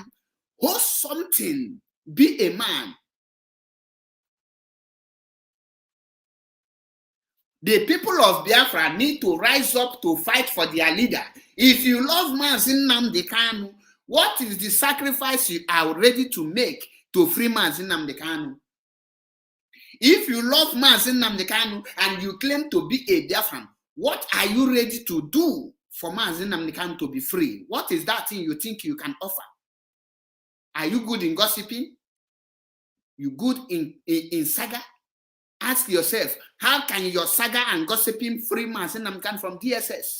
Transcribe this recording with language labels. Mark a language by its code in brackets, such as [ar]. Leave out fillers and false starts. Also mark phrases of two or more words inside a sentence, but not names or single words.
[en] Hold something. Be a man. The people of Biafra need to rise up to fight for their leader. If you love mazi Nnamdi Kanu, what is the sacrifice you are ready to make to free mazi Nnamdi Kanu? If you love mazi Nnamdi Kanu and you claim to be a Biafran, what are you ready to do for mazi Nnamdi Kanu to be free? What is that thing you think you can offer? Are you good in gossiping? You good in saga? Ask yourself, how can your saga and gossiping free mazi Nnamdi Kanu from DSS?